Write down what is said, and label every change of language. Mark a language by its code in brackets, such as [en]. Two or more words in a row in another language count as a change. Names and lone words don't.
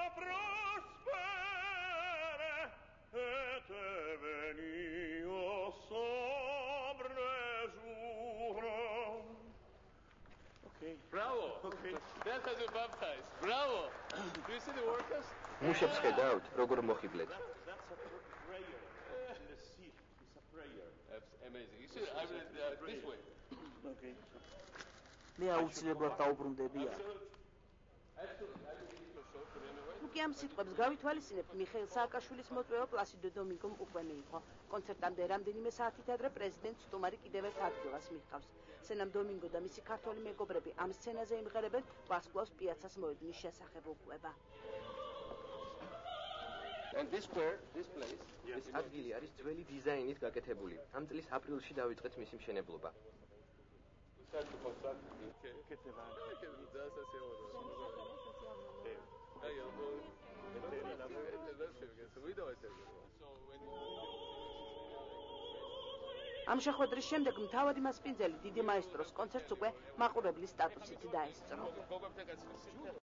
[fr] prospère, et te bénis au sombre jour. [en] Okay. Bravo. Okay. That has been baptized. Bravo. Do you see the workers? [ka] მუშებს ხედავთ, როგორ მოხიბლეთ. [en] That's a prayer in the sea. It's a prayer. That's amazing. You see, I read this way. Okay. [ka] მე აუცილებლად დაუბრუნდებია. თუკი ამ სიტყვებს გავითვალისწინებთ, მიხეილ სააკაშვილის მოწვევა პლასიდო დომინგომ უკვე მიიღო. კონცერტამდე რამდენიმე საათით ადრე პრეზიდენტს სტუმარი კიდევ ერთ ადგილას მიჰყავს. სენამ დომინგო და მისი ქართველი მეგობრები ამ სცენაზე იმღერებენ ვარსკვლავს პიაცას მოედნის შესახებ უყვება. [en] And this square, this place. [ka] ეს ადგილი არის ძველი დიზაინით გაკეთებული. ამ წლის აპრილში დაიწყეთ მისი მშენებლობა. [en] Start to construct. [ka] ამ შეხვედრის შემდეგ მთავარი მასპინძელი დიდი მაესტროს კონცერტს უკვე მაყურებლის სტატუსით დაესწრო.